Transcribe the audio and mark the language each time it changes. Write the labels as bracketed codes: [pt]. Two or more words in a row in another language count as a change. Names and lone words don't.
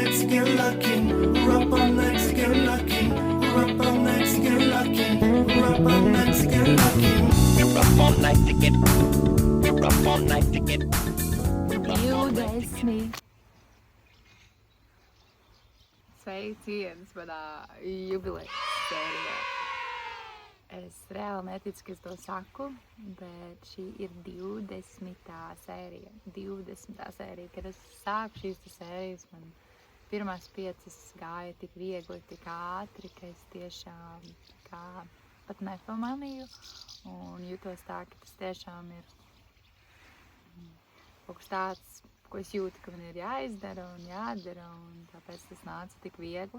[en] get lucky. We're up all night to get lucky. We're up all night to get lucky. We're up all night to get lucky. We're up all night to get. We're up all night to get. [lv] 20. Sveiciens manā jubilejas sērijā. Es reāli neticu, ka es to saku, bet šī ir 20. sērija. 20. sērija, kad es sāku šīs sērijas, man pirmās 5 gāja tik viegli, tik ātri, ka es tiešām kā pat nepamanīju un jutos tā, ka tas tiešām ir kaut kas tāds, ko es jūtu, ka man ir jāizdara un jādara, un tāpēc tas nāca tik viegli.